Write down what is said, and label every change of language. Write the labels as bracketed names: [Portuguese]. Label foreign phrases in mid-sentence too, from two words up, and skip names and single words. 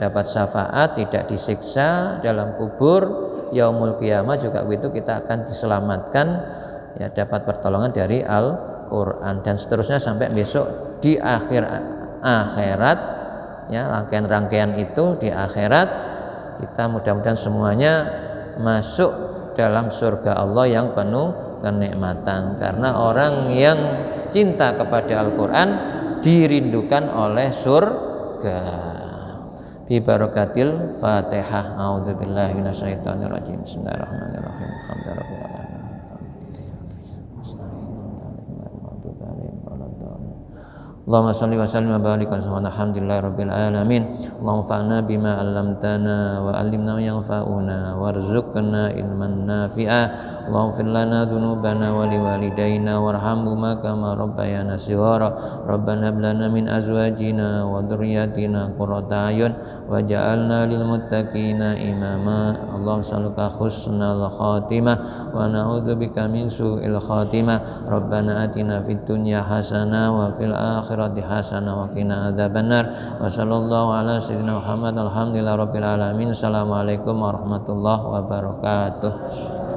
[Indonesian] dapat syafaat, tidak disiksa dalam kubur, [Arabic] يوم القيامة [Indonesian] juga begitu, kita akan diselamatkan, ya, dapat pertolongan dari Al-Quran, dan seterusnya sampai besok di akhirat, ya, rangkaian-rangkaian itu di akhirat kita mudah-mudahan semuanya masuk dalam surga Allah yang penuh kenikmatan, karena orang yang cinta kepada Al-Quran dirindukan oleh surga. [Arabic] ببركة الفاتحة. أعوذ بالله من الشيطان الرجيم. بسم الله الرحمن الرحيم. الحمد لله رب العالمين. اللهم صل وسلم وبارك على الحمد لله رب العالمين. اللهم انفعنا بما علمتنا وعلمنا ما ينفعنا وارزقنا علما نافعا. اللهم اغفر لنا ذنوبنا ولوالدينا وارحمهما كما ربيانا صغارا. ربنا هب لنا من أزواجنا وذرياتنا قرة أعين واجعلنا للمتقين إماما. اللهم نسألك حسن الخاتمة ونعوذ بك من سوء الخاتمة. ربنا آتنا في الدنيا حسنة وفي الآخرة حسنة وقنا عذاب النار. وصلى الله على سيدنا محمد. الحمد لله رب العالمين. السلام عليكم ورحمة الله وبركاته.